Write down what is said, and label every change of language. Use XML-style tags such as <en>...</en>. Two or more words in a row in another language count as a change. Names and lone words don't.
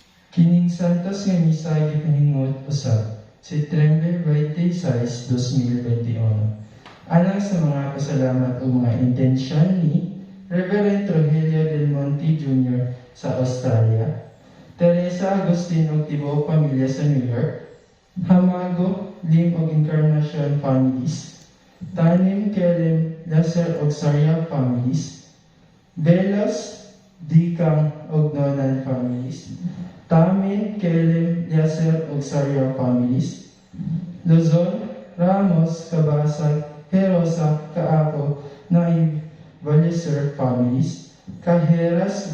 <ceb>Kining santos nga misa gipahingot usab Setyembre 26, 2021. Alang sa mga pasalamat o mga intensyon ni Reverend Rogelio Del Monte Jr. sa Australia, Teresa Agustin o tibuok pamilya sa New York, Hamago, Lim o Encarnacion families, Tanim, Kelem, Laser o Saria families, Velos, Dikang o Nonan families, Tamin, Kelem, Laser o Saria families, Luzon, Ramos, Kabasag, Herosa, Kaapo, Naib, Valeser families, Cajeras,</ceb>